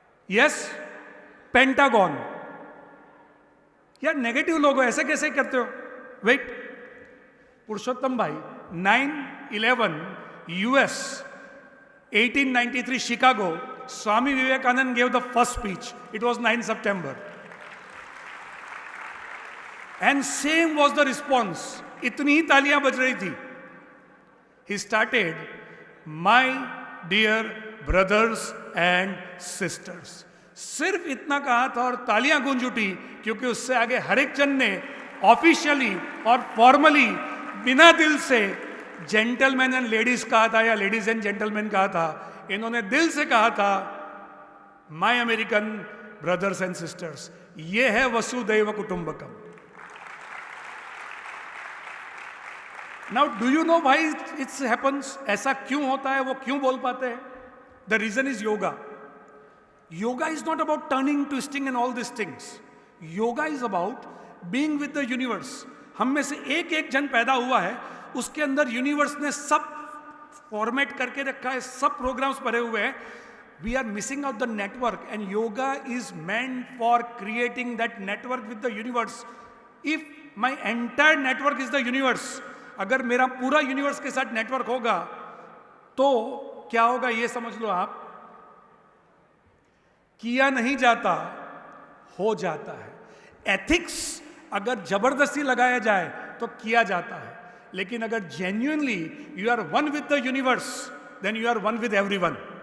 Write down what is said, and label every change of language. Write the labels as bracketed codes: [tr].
[hi] Yes, pentagon. यार negative लोग हो, ऐसे कैसे करते हो? [en] Wait, Purushottam भाई, 9/11 US, 1893 Chicago, Swami Vivekananda gave the first speech. It was 9 September. And same was the response. [hi] इतनी ही तालियां बज रही थी. [en] He started, my dear brothers and sisters. [hi] सिर्फ इतना कहा था और तालियां गूंज उठी, क्योंकि उससे आगे हर एक जन ने ऑफिशियली और फॉर्मली बिना दिल से [en] gentleman and ladies [hi] कहा था, या [en] ladies and gentleman [hi] कहा था. इन्होंने दिल से कहा था, [en] My American brothers and sisters. [hi] ये है वसुदैव कुटुंबकम. [en] Now do you know why it's happens? [hi] ऐसा क्यों होता है, वो क्यों बोल पाते हैं? [en] The reason is yoga. Yoga is not about turning, twisting and all these things. Yoga is about being with the universe. [hi] हम में से एक एक जन पैदा हुआ है, उसके अंदर यूनिवर्स ने सब फॉर्मेट करके रखा है, सब प्रोग्राम्स भरे हुए हैं. [en] We are missing out the network, and yoga is meant for creating that network with the universe. If my entire network is the universe, [hi] अगर मेरा पूरा यूनिवर्स के साथ नेटवर्क होगा तो क्या होगा ये समझ लो आप. किया नहीं जाता, हो जाता है. एथिक्स अगर जबरदस्ती लगाया जाए तो किया जाता है, लेकिन अगर [en] Genuinely you are one with the universe, then you are one with everyone.